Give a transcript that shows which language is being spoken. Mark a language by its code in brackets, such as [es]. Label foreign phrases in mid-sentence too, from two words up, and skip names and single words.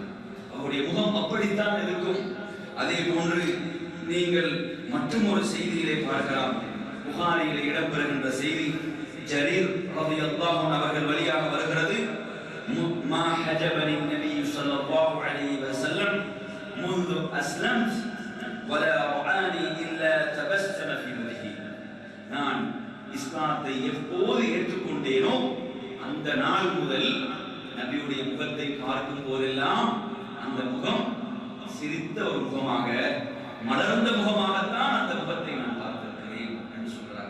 [ta] அவருடைய முகம் அப்படித்தான் இருக்கும். அதே போன்று நீங்கள் மற்றும் ஒரு செய்தியிலே பார்க்கலாம். புகாரியிலே இடம்பெறுகின்ற செய்தி, ஜரீர் [ar] رضي الله عنه [ta] அவர்கள் வழியாக வருகிறது. [ar] ما حجبني النبي صلى الله عليه وسلم منذ اسلمت ولا رآني الا تبسم في وجهي, [ta] நான் இஸ்லாத்தை எப்போது ஏற்றுக்கொண்டேனோ அந்த நாள் முதல் நபியுடைய முகத்தை பார்க்கும் போதெல்லாம் அந்த முகம் சிரித்த ஒரு முகமாக, மலர்ந்த முகமாகத்தான் அந்த முகத்தை நான் பார்த்திருக்கிறேன் என்று சொல்றார்.